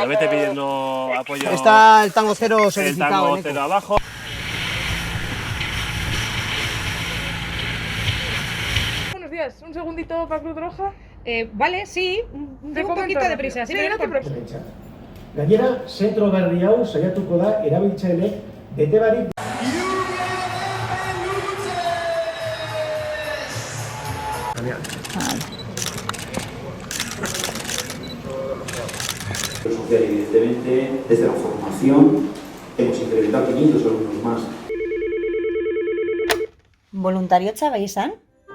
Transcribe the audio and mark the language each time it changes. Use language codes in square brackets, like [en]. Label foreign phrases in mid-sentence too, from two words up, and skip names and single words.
[es] Vete pidiendo apoyo. Está el Tango Cero solicitado. El Tango en ECO. Cero abajo. Buenos días, un segundito para Cruz Roja. Vale, sí, tengo un poquito de prisa. Sí, no te preocupes. [eu] Gainera, zentro berri hau saiatuko da erabiltzaileek bete barik. [es] Social, evidentemente, desde la formación hemos incrementado 500 alumnos más. [eu] Voluntariotza bai izan?